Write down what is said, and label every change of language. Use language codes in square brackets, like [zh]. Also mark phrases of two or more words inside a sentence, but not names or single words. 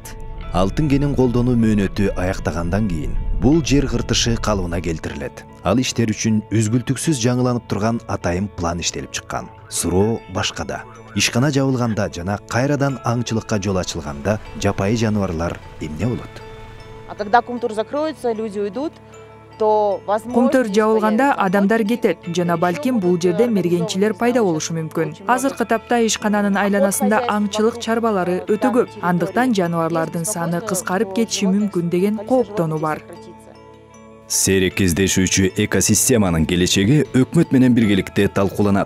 [ky] Алтын кенин колдонуу мөөнөтү аяктагандан кийин бул жер кыртышы калыбына келтирилет. Ал иштер үчүн үзгүлтүксүз жаңыланып турган атайын план иштелип чыккан. Суроо башкада. Ишкана жабылганда жана кайрадан аңчылыкка жол ачылганда жапайы жаныбарлар эмне болот? [ru] А когда кумтур закроется, люди уйдут. [ky] Кумтөр жабылганда адамдар кетет жана балким бул жерде мергенчилер пайда болушу мүмкүн. Азыркы тапта ишкананын айланасында аңчылык чарбалары өтө көп. Андыктан жаныбарлардын саны кыскарып кетиши мүмкүн деген кооптонуу бар. Сейрек кездешүүчү экосистеманын келечеги өкмөт менен биргеликте талкууланат.